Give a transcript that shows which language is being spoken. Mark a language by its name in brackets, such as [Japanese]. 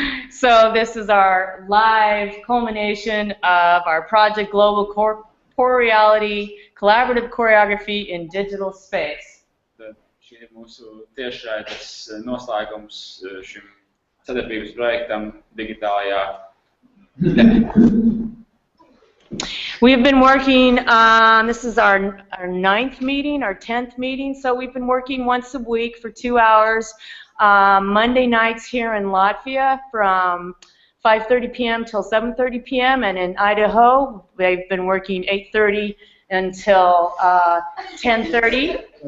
[English] So this is our live culmination of our project Global Corporeality, Collaborative Choreography in Digital Space. [Latvian] Šī ir mūsu tiešraides noslēgums šim sadarbības projektam digitālajā. [English] We've been working, this is our 9th meeting, our 10th meeting, so we've been working once a week for 2 hours. Monday nights here in Latvia from 5:30 p.m. till 7:30 p.m. and in Idaho they've been working 8:30 until 10:30.